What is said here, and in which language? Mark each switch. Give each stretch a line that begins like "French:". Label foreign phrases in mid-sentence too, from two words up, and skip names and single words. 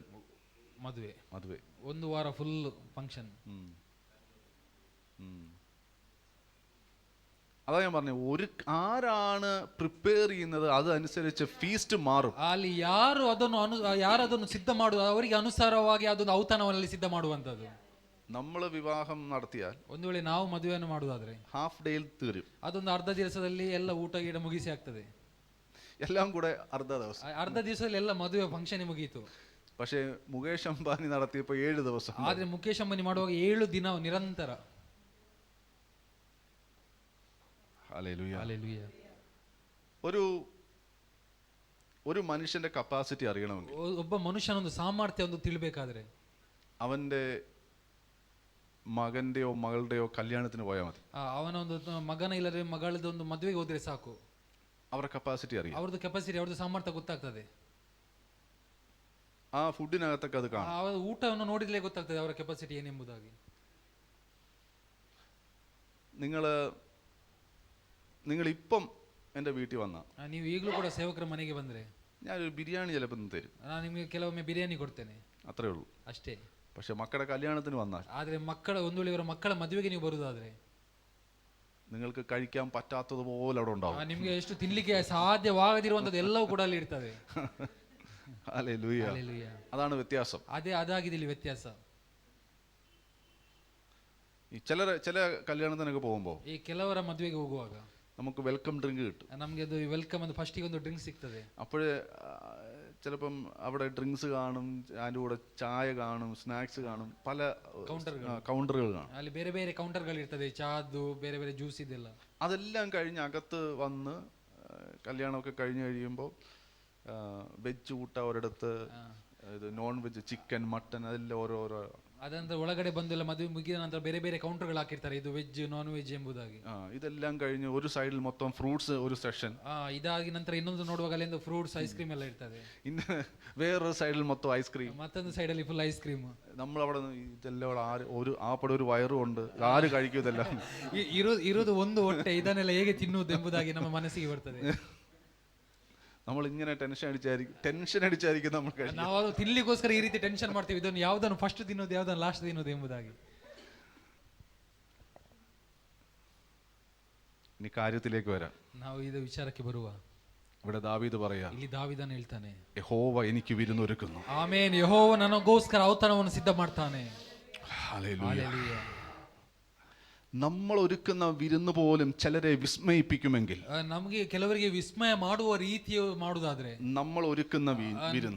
Kannada: ಮದುವೆ. ಒಂದು ವಾರ
English: full function.
Malayalam: അതാ ഞാൻ പറഞ്ഞു, ആരാണ് പ്രിപ്പയർ ചെയ്യുന്നത് അതനുസരിച്ച് ഫീസ്റ്റ് മാറും.
Kannada: ಅಲ್ಲಿ ಯಾರು ಅದನ್ನು ಸಿದ್ಧ ಮಾಡುವ ಅವರಿಗೆ ಅನುಸಾರವಾಗಿ ಅದೊಂದು ಔತಣವನ್ನು ಸಿದ್ಧ ಮಾಡುವಂತದ್ದು.
Malayalam: നമ്മൾ വിവാഹം നടത്തിയാൽ,
Kannada: ಒಂದು ವೇಳೆ ನಾವು ಮದುವೆಯನ್ನು ಮಾಡುವುದಾದ್ರೆ,
English: half day
Malayalam: തീരും.
Kannada: ಅದೊಂದು ಅರ್ಧ ದಿವಸದಲ್ಲಿ ಎಲ್ಲ ಊಟ ಗೀಟ ಮುಗಿಸಿ ಆಗ್ತದೆ.
Malayalam: എല്ലാം കൂടെ അർദ്ധ
Kannada: ದಿವಸದಲ್ಲಿ ಎಲ್ಲ ಮದುವೆ ಫಂಕ್ಷನ್ ಮುಗಿಯಿತು.
Malayalam: പക്ഷേ മുകേഷ് അംബാനി നടത്തിയപ്പോൾ 7 ദിവസം.
Kannada: ಆದ್ರೆ ಮುಕೇಶ್ ಅಂಬಾನಿ ಮಾಡುವಾಗ 7 ದಿನ ನಿರಂತರ.
Malayalam: ഹല്ലേലൂയ.
Kannada: ಹಲ್ಲೆಲೂಯಾ.
Malayalam: ഒരു മനുഷ്യന്റെ കപ്പാസിറ്റി അറിയണമെങ്കിൽ,
Kannada: ಒಬ್ಬ ಮನುಷ್ಯನ ಒಂದು ಸಾಮರ್ಥ್ಯ ಒಂದು ತಿಳಿಬೇಕಾದ್ರೆ,
Malayalam: അവന്റെ മകന്റെയോ മകളുടെയോ കല്യാണത്തിന് പോയാൽ മതി.
Kannada: ಅವನ ಒಂದು ಮಗನ ಇಲ್ಲದ್ರೆ ಮಗಳದ ಒಂದು ಮದುವೆಗೆ ಹೋದ್ರೆ ಸಾಕು.
Malayalam: അവരുടെ കപ്പാസിറ്റി അറിയാം.
Kannada: ಅವ್ರದ್ದು ಕೆಪಾಸಿಟಿ, ಅವ್ರದ್ದು ಸಾಮರ್ಥ್ಯ ಗೊತ್ತಾಗ್ತದೆ.
Malayalam: ആ ഫുഡിനകത്തൊക്കെ അത് കാണും.
Kannada: ಅವರ ಊಟವನ್ನು ನೋಡಿದ್ಲೇ ಗೊತ್ತಾಗ್ತದೆ ಅವರ ಕೆಪಾಸಿಟಿ ಏನೆಂಬುದಾಗಿ.
Malayalam: നിങ്ങൾ ഇപ്പം എൻ്റെ വീട്ടിൽ വന്ന,
Kannada: ನೀವು ಈಗಲೂ ಕೂಡ ಸೇವಕರ ಮನೆಗೆ ಬಂದ್ರೆ
Malayalam: ഞാനൊരു ബിരിയാണി ചിലപ്പോൾ തരും.
Kannada: ನಾನು ನಿಮಗೆ ಕೆಲವೊಮ್ಮೆ ಬಿರಿಯಾನಿ ಕೊಡ್ತೇನೆ,
Malayalam: അത്രേ ഉള്ളൂ.
Kannada: ಅಷ್ಟೇ.
Malayalam: പക്ഷെ മക്കളുടെ കല്യാണത്തിന് വന്നാൽ,
Kannada: ಆದ್ರೆ ಒಂದು ವೇಳೆ ಇವರ ಮಕ್ಕಳ ಮದುವೆಗೆ ನೀವು ಬರುವುದಾದ್ರೆ,
Malayalam: നിങ്ങൾക്ക് കഴിക്കാൻ പറ്റാത്തതുപോലെ അവിടെ ഉണ്ടാവും.
Kannada: ನಿಮಗೆ ಎಷ್ಟು ತಿನ್ಲಿಕ್ಕೆ ಸಾಧ್ಯವಾಗದಿರುವಂತದ್ದು ಎಲ್ಲವೂ ಕೂಡ ಅಲ್ಲಿ ಇರ್ತದೆ.
Malayalam: ഹല്ലേലൂയ. അതാണ് വ്യത്യാസം.
Kannada: ಅದಾಗಿದೆ ಇಲ್ಲಿ ವ್ಯತ್ಯಾಸ.
Malayalam: ഈ ചില കല്യാണത്തിനൊക്കെ പോകുമ്പോൾ,
Kannada: ಈ ಕೆಲವರ ಮದುವೆಗೆ ಹೋಗುವಾಗ
Malayalam: നമുക്ക്
English: welcome drink
Malayalam: കിട്ടും.
Kannada: ನಮ್ಗೆ ಅದು ವೆಲ್ಕಮ್ ಅಂತ ಫಸ್ಟಿಗೆ ಒಂದು ಡ್ರಿಂಕ್ ಸಿಗ್ತದೆ.
Malayalam: അപ്പോഴേ ചിലപ്പം അവിടെ ഡ്രിങ്ക്സ് കാണും, അതിൻ്റെ കൂടെ ചായ കാണും, സ്നാക്സ് കാണും, പല കൗണ്ടറുകൾ കാണും.
Kannada: ಅಲ್ಲಿ ಬೇರೆ ಬೇರೆ ಕೌಂಟರ್ಗಳು ಇರ್ತದೆ, ಚಾದು ಬೇರೆ ಬೇರೆ ಜ್ಯೂಸ್ ಇದೆಲ್ಲ.
Malayalam: അതെല്ലാം കഴിഞ്ഞ് അകത്ത് വന്ന് കല്യാണമൊക്കെ കഴിഞ്ഞ് കഴിയുമ്പോൾ വെജ് ഊട്ട ഒരിടത്ത്, ഇത്
English: non veg
Malayalam: ചിക്കൻ മട്ടൻ അതെല്ലാം ഓരോരോ.
Kannada: ಅದಂದ್ರೆ ಒಳಗಡೆ ಬಂದೆಲ್ಲ ಮದುವೆ ಮುಗಿದ ನಂತರ ಬೇರೆ ಬೇರೆ ಕೌಂಟರ್ಗಳು ಹಾಕಿರ್ತಾರೆ, ಇದು
English: veg non veg
Kannada: ಎಂಬುದಾಗಿ.
Malayalam: ഇതെല്ലാം കഴിഞ്ഞ് ഒരു സൈഡിൽ മൊത്തം ഫ്രൂട്ട്സ് ഒരു സെഷൻ.
Kannada: ಇದಾಗಿ ನಂತರ ಇನ್ನೊಂದು ನೋಡುವಾಗ ಅಲ್ಲಿಂದ
English: fruits ice cream
Kannada: ಎಲ್ಲ ಇರ್ತದೆ.
Malayalam: ഇന്ന് വേറൊരു സൈഡിൽ മൊത്തം ഐസ്ക്രീം,
Kannada: ಮತ್ತೊಂದು ಸೈಡ್ ಅಲ್ಲಿ
English: full ice cream.
Malayalam: നമ്മളവിടെ ഇതെല്ലാം ആപ്പടെ ഒരു വയറും ഉണ്ട്, ആര് കഴിക്കും ഇതെല്ലാം?
Kannada: ಇರುವುದು ಒಂದು ಹೊಟ್ಟೆ, ಇದನ್ನೆಲ್ಲ ಹೇಗೆ ತಿನ್ನುವುದು ಎಂಬುದಾಗಿ ನಮ್ಮ ಮನಸ್ಸಿಗೆ ಬರ್ತದೆ.
Malayalam: നമ്മൾ ഇങ്ങനെ ടെൻഷൻ അടിച്ചായിരിക്കും നമ്മൾ കഴിക്കുന്നത്.
Kannada: ನಾವು ಅದು ತಿನ್ಲಿಕ್ಕೋಸ್ಕರ ಈ ರೀತಿ ಟೆನ್ಷನ್ ಮಾಡ್ತೀವಿ, ಇದನ್ನು ಯಾವ್ದನ್ನು ಫಸ್ಟ್ ತಿನ್ನೋದು ಯಾವ್ದನ್ನು ಲಾಸ್ಟ್ ತಿನ್ನೋದು ಎಂಬುದಾಗಿ.
Malayalam: ഇനി കാര്യത്തിലേക്ക് വരാം.
Kannada: ನಾವು ಇದು ವಿಚಾರಕ್ಕೆ ಬರುವ.
Malayalam: ഇവിടെ ദാവീദ് പറയാ,
Kannada: ಇಲ್ಲಿ ದಾವೀದನು ಹೇಳ್ತಾನೆ,
Malayalam: യഹോവ എനിക്ക് വിരുന്നൊരുക്കുന്നു.
Kannada: ಆಮೆನ್. ಯೆಹೋವ ನನಗೋಸ್ಕರ ಔತಣವನ್ನು ಸಿದ್ಧ ಮಾಡ್ತಾನೆ.
Malayalam: ഹല്ലേലൂയ. നമ്മൾ ഒരുക്കുന്ന വിരുന്ന് പോലും ചിലരെ വിസ്മയിപ്പിക്കുമെങ്കിൽ,
Kannada: ನಮಗೆ ಕೆಲವರಿಗೆ ವಿಸ್ಮಯ ಮಾಡುವ ರೀತಿಯ ಮಾಡುವುದಾದ್ರೆ,
Malayalam: നമ്മൾ ഒരുക്കുന്ന വിരുന്ന്,